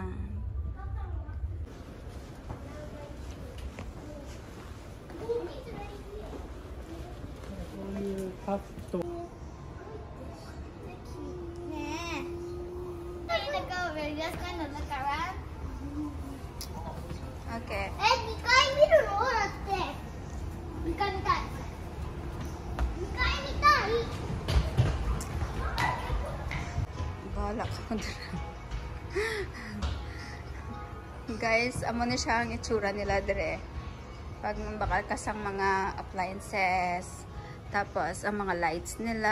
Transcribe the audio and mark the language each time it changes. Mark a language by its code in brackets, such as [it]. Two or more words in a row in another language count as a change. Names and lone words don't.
[ja] パッとねえ。 Okay. 2回見るの？だって2回見たい。2回見たい。 [hil] Bahala ka mo dyan. Guys, amo na siya ang itsura nila dire. Pag bakal kasang mga appliances. Tapos, ang mga lights nila.